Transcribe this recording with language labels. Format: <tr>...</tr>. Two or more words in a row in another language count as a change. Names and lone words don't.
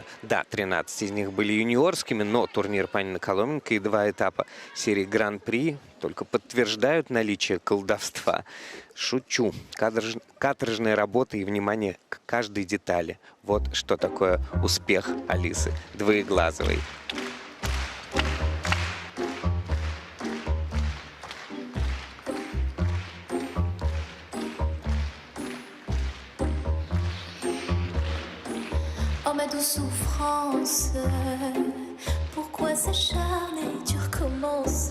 <ru>Да, 13 из них были юниорскими, но турнир Панина Коломенко и 2 этапа серии Гран-при только подтверждают наличие колдовства. Шучу. Каторжная работа и внимание к каждой детали. Вот что такое успех Алисы Двоеглазовой.</ru> <fr>Oh ma douce souffrance, pourquoi s'acharner, tu recommences.</fr>